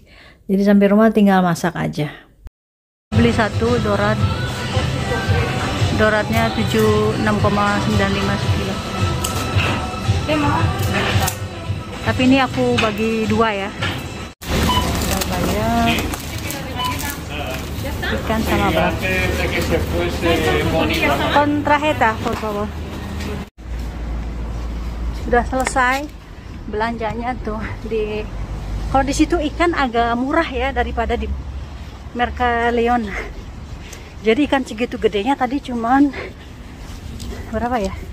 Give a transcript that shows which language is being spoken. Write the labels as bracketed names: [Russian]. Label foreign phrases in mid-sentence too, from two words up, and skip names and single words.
[Indonesian] Jadi sampai rumah tinggal masak aja. Beli satu doratnya 6,95 sekilo. Tapi ini aku bagi dua ya. Udah bayar. Ikan sama beras. [Spanish] Con tarjeta, por favor. [Indonesian] Sudah selesai belanjanya tuh di. Kalau di situ ikan agak murah ya daripada di Mercaleon. Jadi ikan segitu gedenya tadi cuman berapa ya?